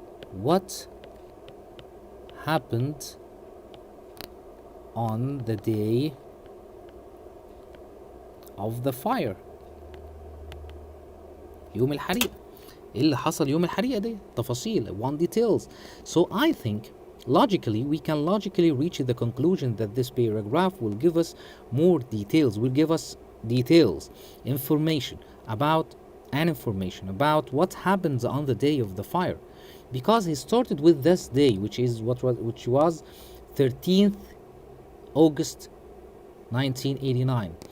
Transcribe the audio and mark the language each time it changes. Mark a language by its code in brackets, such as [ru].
[en] what happened on the day of the fire. [ar] يوم الحريقة. ايه اللي حصل يوم الحريقة دي؟ تفاصيل, [en] one details. So I think we can logically reach the conclusion that this paragraph will give us more details, information about what happens on the day of the fire, because he started with this day, which was 13th August 1989.